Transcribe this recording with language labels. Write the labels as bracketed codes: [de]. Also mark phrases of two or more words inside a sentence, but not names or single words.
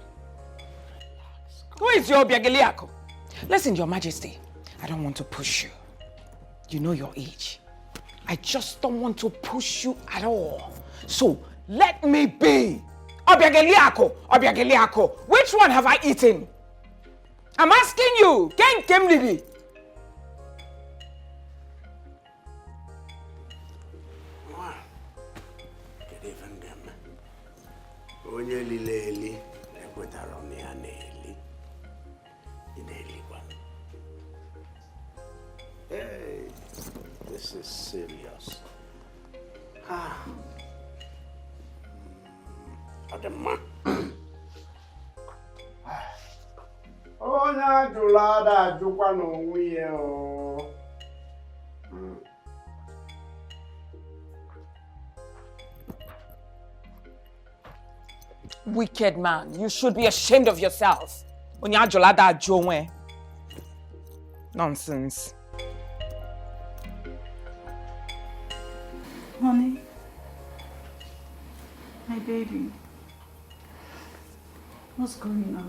[en] Who is your Obiageliako? Listen, Your Majesty, I don't want to push you. You know your age. I just don't want to push you at all. So, let me be. Obiageliako, Obiageliako. Which one have I eaten? I'm asking you. Ken Kemlibi. [ig] Onye lile eli ekwetara m ya na-eli. Ị na-elikwa. [en] Hey, this is serious. Ademma. [ig] Onye ajụrụ ada ajụkwa n'onwe ya o. [en] Wicked man, you should be ashamed of yourself. Onyajolada Jowe. Nonsense. Honey, my baby, what's going on?